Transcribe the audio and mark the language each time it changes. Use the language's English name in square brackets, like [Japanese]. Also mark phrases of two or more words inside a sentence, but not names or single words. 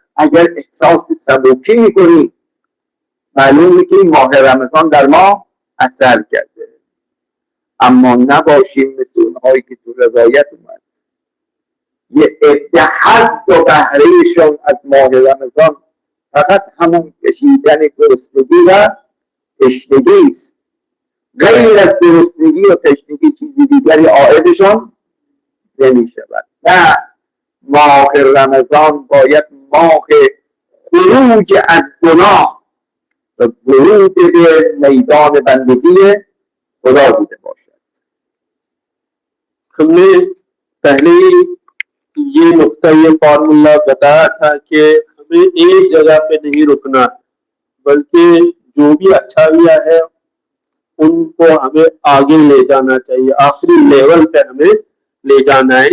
[Persian] اگر احساس سبکی میکنی معلومه که این ماه رمضان در ما اثر کرده، اما نباشیم مثل اونهایی که تو روایت اومد یه عده حظ و بهرهشون از ماه رمضان فقط همون کشیدن گرسنگی و تشنگی است، غیر از گرسنگی و تشنگی چیزی دیگری عائدشون نمی شود. نه، ماه رمضان باید ماه خروج از گناه و ورود به میدان بندگی خدا بوده باشد. [Urdu] ہم نے پہلے یہ نقطہ، یہ فارمولا بتایا تھا کہ ہمیں ایک جگہ پہ نہیں رکنا، بلکہ جو بھی اچھائیاں ہے ان کو ہمیں آگے لے جانا چاہیے، آخری لیول پہ ہمیں لے جانا ہے۔